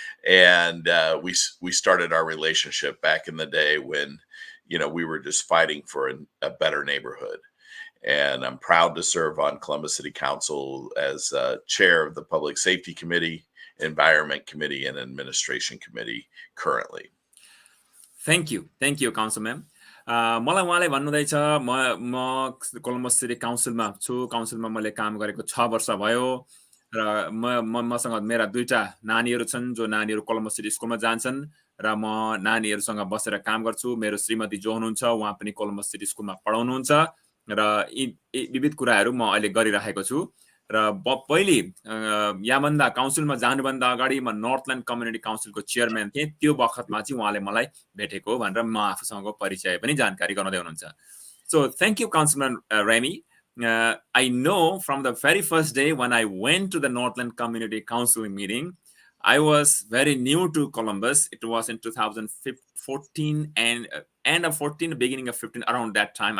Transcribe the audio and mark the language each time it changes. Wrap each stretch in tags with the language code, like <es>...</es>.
<en>And we started our relationship back in the day when, we were just fighting for a better neighborhood. And I'm proud to serve on Columbus City Council as chair of the Public Safety Committee, Environment Committee, and Administration Committee currently. Thank you, Councilman.</en> <ne>मलाई उहाँले भन्नुहुँदैछ म Columbus city काउन्सिलमा छु। काउन्सिलमा मैले काम गरेको 6 वर्ष भयो र मसँग मेरा 2टा नानीहरू छन्, जो नानीहरू कोलम्बस सिटी स्कुलमा जान्छन् र म नानीहरूसँग बसेर काम गर्छु। मेरो श्रीमती जो हुनुहुन्छ उहाँ पनि कोलम्बस सिटी स्कुलमा पढाउनुहुन्छ र यी विविध कुराहरू म अहिले गरिरहेको छु। र पहिले यहाँभन्दा काउन्सिलमा जानुभन्दा अगाडि म नर्थल्यान्ड कम्युनिटी काउन्सिलको चेयरम्यान थिएँ। त्यो बखतमा चाहिँ उहाँले मलाई भेटेको भनेर म आफूसँगको परिचय पनि जानकारी गराउँदै हुनुहुन्छ।</ne> <en>So thank you, Councilman Remy. I know from the very first day when I went to the Northland Community Council meeting, I was very new to Columbus. It was in 2014 and end of 14, beginning of 15, around that time.</en>